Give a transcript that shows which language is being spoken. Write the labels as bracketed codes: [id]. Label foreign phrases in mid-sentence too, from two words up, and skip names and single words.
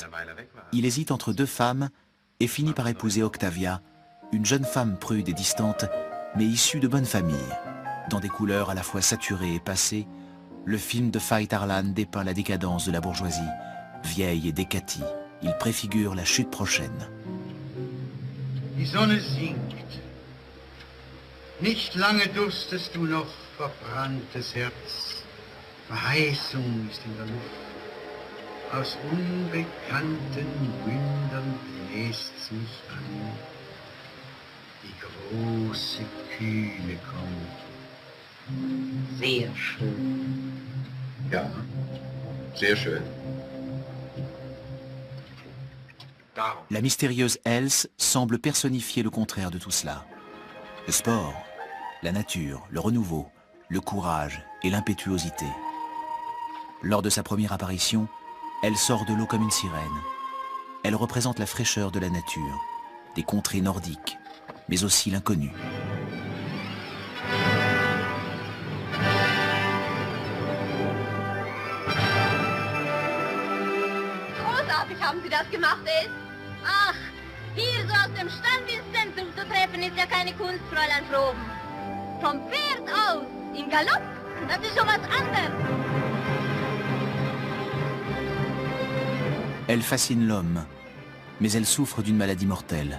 [fr] Il hésite entre deux femmes et finit par épouser Octavia, une jeune femme prude et distante, mais issue de bonne famille. Dans des couleurs à la fois saturées et passées, le film de Veit Harlan dépeint la décadence de la bourgeoisie, vieille et décatie. Il préfigure la chute prochaine. [de] Die Sonne sinkt. Nicht lange durstest du noch, verbranntes Herz. Verheißung ist in der Luft. Aus unbekannten Mündern bläst's mich an. Die große Kühle kommt. Sehr schön. Ja, sehr schön. [fr] La mystérieuse Else semble personnifier le contraire de tout cela. Le sport, la nature, le renouveau, le courage et l'impétuosité. Lors de sa première apparition, elle sort de l'eau comme une sirène. Elle représente la fraîcheur de la nature, des contrées nordiques, mais aussi l'inconnu. [de] Großartig haben Sie das gemacht, Else. Ach, hier so aus dem Stand ins Zentrum zu treffen, ist ja keine Kunst, Fräulein Froben. Vom Pferd aus, im Galopp, das ist schon was anderes. [fr] Elle fascine l'homme, mais elle souffre d'une maladie mortelle.